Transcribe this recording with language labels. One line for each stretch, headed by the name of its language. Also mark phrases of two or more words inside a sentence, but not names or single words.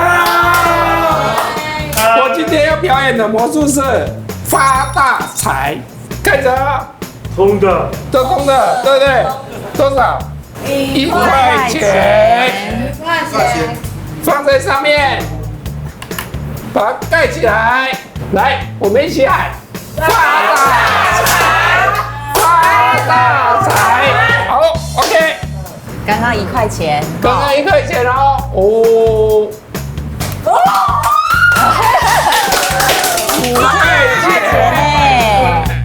Chinese: 我今天要表演的魔術是發大財，看着，空的，都空的，對不對？多少？1塊錢，放在上面，把它蓋起來。來，我們一起喊：發大財，發大財。好 ，OK。剛剛1塊錢，剛剛1塊錢哦。哦。5塊錢。